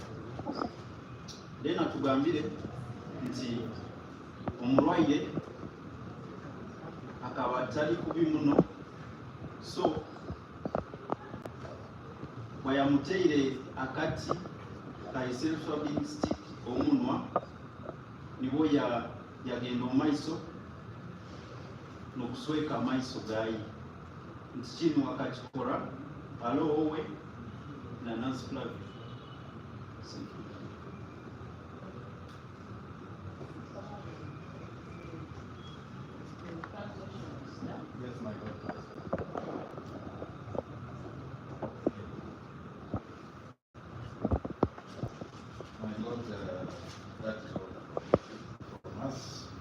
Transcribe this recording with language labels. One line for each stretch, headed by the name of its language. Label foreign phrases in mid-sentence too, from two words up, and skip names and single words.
Nyoro: Then atugambire nti omulwaire akaba tali kubi muno, so bweyamuteire akati ka
English: self-swabbing stick
Nyoro: omunwa nibwo yagenda omumaiso n'okusweka amaiso gayi nti kino akakikora alo wowe na Nancy Flavia.
English: Yes, my God. My Lord, that is all from us.